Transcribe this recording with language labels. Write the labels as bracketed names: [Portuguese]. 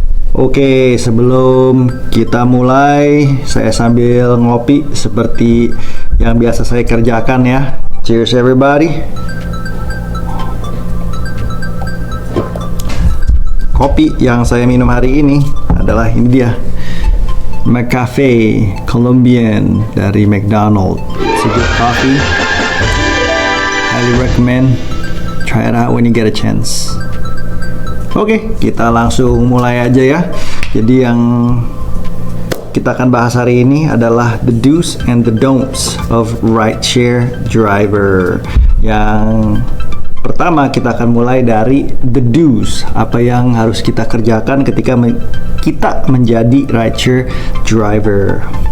[Indonesian] Oke, sebelum kita mulai, saya sambil ngopi seperti yang biasa saya kerjakan ya. [English] Cheers everybody. [Indonesian] Kopi yang saya minum hari ini adalah ini dia, McCafe Colombian dari McDonald's. [English] It's a good coffee. Highly recommend. Try it out when you get a chance. [Indonesian] Oke, kita langsung mulai aja ya. Jadi yang kita akan bahas hari ini adalah [English] the do's and the don'ts of rideshare driver. [Indonesian] Yang pertama, kita akan mulai dari the do's. Apa yang harus kita kerjakan ketika kita menjadi rideshare driver.